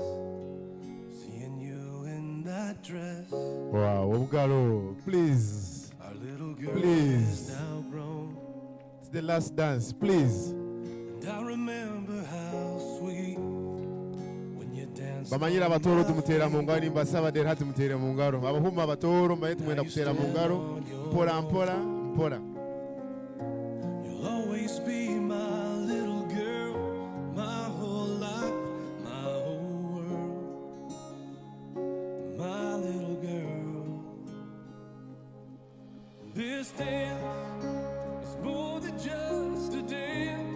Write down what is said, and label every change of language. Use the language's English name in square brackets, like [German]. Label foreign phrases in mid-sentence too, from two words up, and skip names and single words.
[English] Seeing you in that dress. Wow, Omugalo, please. Our little girl Please. is now grown. It's the last dance, please. And I remember how sweet when you danced. [Tooro] Bamanyira abatoro tumutera mu ngaro nimba sabadera tumutera mu ngaro. Abahuma abatoro mbaye tumwenda kutera mu ngaro. Mpora mpora mpora. [English] You'll always be my little girl, my whole life, my whole world, my little girl. This dance is more than just a dance.